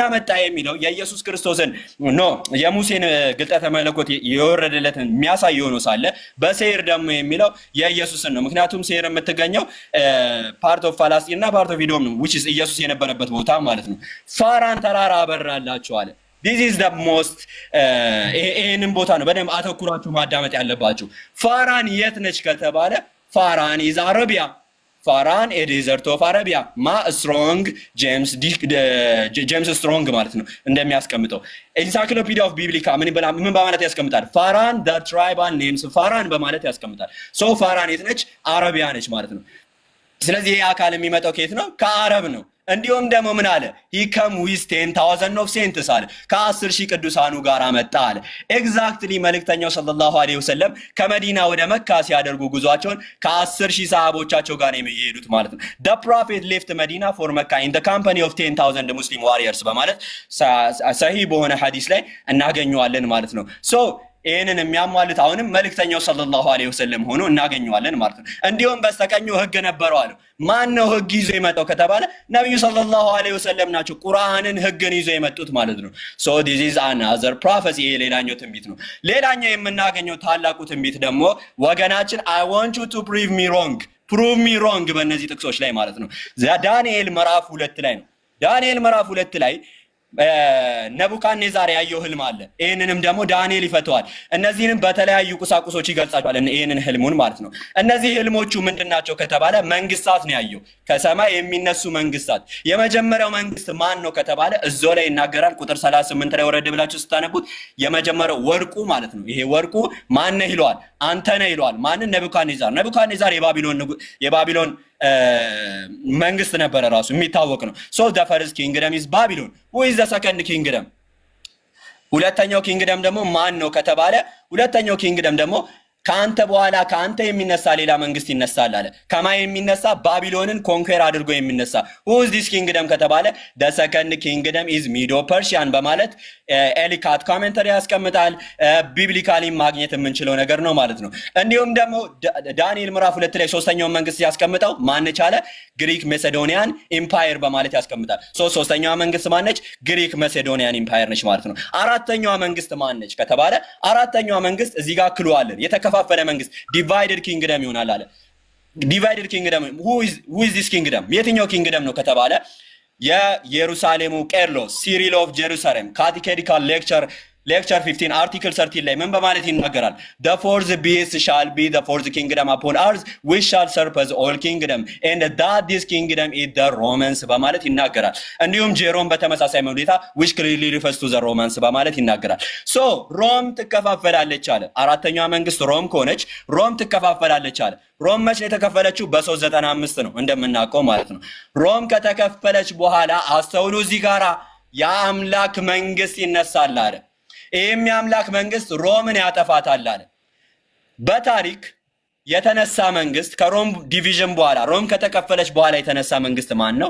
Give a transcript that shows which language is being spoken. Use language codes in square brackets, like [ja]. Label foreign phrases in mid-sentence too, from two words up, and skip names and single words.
[am] መጣ የሚለው የኢየሱስ ክርስቶስን የሙሴን ግልጠተ መለኮት የወረደለትን የሚያሳይ ሆኖ ሳለ በሴር ደግሞ የሚለው የኢየሱስን ነው። ምክንያቱም ሴር የምትገኘው [en] part of Palestine [am] እና [en] part of Edom [am] ነው፣ [en] which is [am] ኢየሱስ የነበረበት ቦታ ማለት ነው። ፋራን ተራራ አበራላቸዋል። [en] this is the most [am] ይሄንን ቦታ ነው በደንብ አተኩራችሁ ማዳመጥ ያለባችሁ። ፋራን የት ነች ከተባለ ፋራን [en] is Arabia. ፋራን a desert of Arabia. [am] ማ ስትሮንግ ጄምስ ስትሮንግ ማለት ነው እንደሚያስቀምጠው ኢንሳይክሎፒዲያ ኦፍ ቢብሊካ ምን በማለት ያስቀምጣል? ፋራን [en] the tribal names [am] ፋራን በማለት ያስቀምጣል። ሶ ፋራን የት ነች? አረቢያ ነች ማለት ነው። ስለዚህ ይሄ አካል የሚመጣው ከየት ነው? ከአረብ ነው። እንዲሁም ደግሞ ምን አለ? [en] he come with 10,000 of saints [am] አለ፣ ከ10,000 ቅዱሳኑ ጋር መጣ አለ። ኤግዛክትሊ መልእክተኛው [ar] صلى الله عليه وسلم [am] ከመዲና ወደ መካ ሲያደርጉ ጉዟቸውን ከ10,000 ሰሃቦቻቸው ጋር ነው የሚሄዱት ማለት ነው። [en] the prophet left Medina for Mecca in the company of 10,000 Muslim warriors [am] በማለት ሰሂህ በሆነ ሐዲስ ላይ እናገኘዋለን ማለት ነው። ሶ ይሄንን የሚያሟሉት አሁንም መልእክተኛው [ar] صلى الله عليه وسلم [am] ሆኖ እናገኘዋለን ማለት ነው። እንዲሁም በስተቀኙ ህግ ነበረው አለ። ማን ነው ህግ ይዞ የመጣው ከተባለ ነብዩ [ar] صلى الله عليه وسلم [am] ናቸው። ቁርአንን ህግን ይዞ የመጡት ማለት ነው። ሶ [en] this is another prophecy [am] ሌላኛው ትንቢት ነው። ሌላኛው የምናገኘው ታላቁ ትንቢት ደግሞ ወገናችን [en] I want you to prove me wrong [am] በእነዚህ ጥቅሶች ላይ ማለት ነው። ዳንኤል ምዕራፍ 2 ላይ ነው። ዳንኤል ምዕራፍ 2 ላይ ነቡካድኔዛር ያየው ህልም አለ። ይሄንንም ደግሞ ዳንኤል ይፈተዋል። እነዚህንም በተለያዩ ቁሳቁሶች ይገልጻቸዋል ይሄንን ህልሙን ማለት ነው። እነዚህ ህልሞቹ ምንድናቸው ከተባለ መንግስታት ነው ያየው፣ ከሰማይ የሚነሱ መንግስታት። የመጀመሪያው መንግስት ማን ነው ከተባለ እዛው ላይ ይናገራል። ቁጥር 38 ላይ ወረድ ብላችሁ ስታነቡት የመጀመሪያው ወርቁ ማለት ነው። ይሄ ወርቁ ማን ነው ይለዋል? አንተ ነህ ይለዋል። ማንን? ነቡካድኔዛር የባቢሎን መንግስት ነበረ ራሱ የሚታወቅ ነው። ሶ [en] the first kingdom is Babylon. who is the second kingdom? [am] ሁለተኛው ኪንግደም ደግሞ ማን ነው ከተባለ ሁለተኛው ኪንግደም ደግሞ ከአንተ በኋላ ከአንተ የሚነሳ ሌላ መንግስት ይነሳል አለ። ከማን የሚነሳ? ባቢሎንን ኮንኩዌር አድርጎ የሚነሳ። [en] who is this kingdom [am] ከተባለ [en] the second kingdom is Medo Persian [am] በማለት ኤሊካት ኮሜንተሪ ያስቀምጣል። ቢብሊካሊ ማግኘት የምንችለው ነገር ነው ማለት ነው። እንዲሁም ደግሞ ዳንኤል ምዕራፍ 2 ላይ ሶስተኛው መንግስት ያስቀምጠው ማነች አለ? ግሪክ ሜሴዶኒያን ኢምፓየር በማለት ያስቀምጣል። ሶስተኛዋ መንግስት ማነች? ግሪክ ሜሴዶኒያን ኢምፓየር ነች ማለት ነው። አራተኛዋ መንግስት ማነች ከተባለ አራተኛዋ መንግስት እዚህ ጋር ክሉ አለን የተከፋፈለ መንግስት [en] divided kingdom [am] ይሆናል አለ። [en] divided kingdom who is this kingdom? [am] የትኛው ኪንግደም ነው ከተባለ የኢየሩሳሌሙ ቄርሎስ ሲሪል ኦፍ ጀሩሳሌም [en] catechetical lecture [am] 15 አርቲክል 13 ላይ ምን በማለት ይናገራል? [en] the fourth beast shall be the fourth kingdom upon earth which shall surpass all kingdom and that this kingdom is the Romans [am] በማለት ይናገራል። እንዲሁም ጄሮም በተመሳሳይ ሁኔታ [en] which clearly refers to the Romans [am] በማለት ይናገራል። ሶ ሮም ትከፋፈላለች አለ። አራተኛዋ መንግስት ሮም ከሆነች ሮም ትከፋፈላለች አለ። ሮም መች የተከፈለችው? በ395 ነው እንደምናውቀው ማለት ነው። ሮም ከተከፈለች በኋላ አስተውሉ፣ እዚህ ጋራ የአምላክ መንግስት ይነሳል አለ። ይህም የአምላክ መንግስት ሮምን ያጠፋታል አለ። በታሪክ የተነሳ መንግስት ከሮም ዲቪዥን በኋላ ሮም ከተከፈለች በኋላ የተነሳ መንግስት ማን ነው?